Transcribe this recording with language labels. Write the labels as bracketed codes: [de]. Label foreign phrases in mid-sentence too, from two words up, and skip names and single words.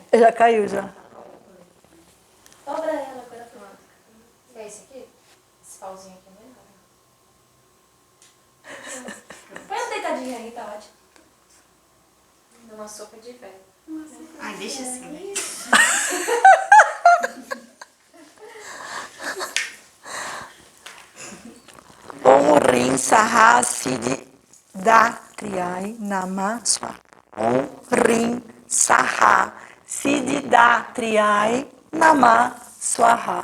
[pt] Já caiu, já. Dobra ela agora. É esse aqui? Esse pauzinho aqui é melhor. Põe ela deitadinha aí, tá ótimo. Numa sopa de velho. Ai, deixa assim, né? [sa] Om Rim Saha Siddhi Datriyai Nama Swaha. Om Rim Saha Siddhi Datriyai Nama Swaha.